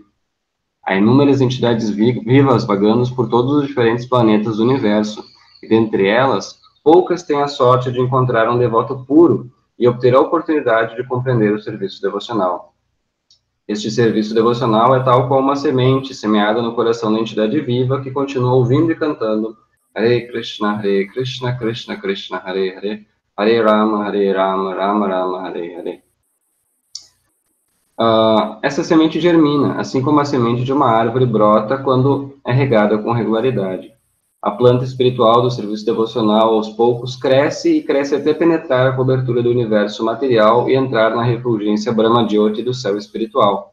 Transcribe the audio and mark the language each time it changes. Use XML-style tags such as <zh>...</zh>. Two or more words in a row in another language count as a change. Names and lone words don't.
<pt>Há inúmeras entidades vivas vagando por todos os diferentes planetas do universo, e dentre elas, poucas têm a sorte de encontrar um devoto puro e obter a oportunidade de compreender o serviço devocional. Este serviço devocional é tal qual uma semente semeada no coração da entidade viva que continua ouvindo e cantando</pt> <sa>Hare Krishna, Krishna Krishna, Hare Hare,</sa> <pt>Hare Rama, Rama Rama, Hare Hare. Essa semente germina, assim como a semente de uma árvore brota quando é regada com regularidade. A planta espiritual do serviço devocional, aos poucos, cresce até penetrar a cobertura do universo material e entrar na refulgência Brahma-Jyoti do céu espiritual.</pt>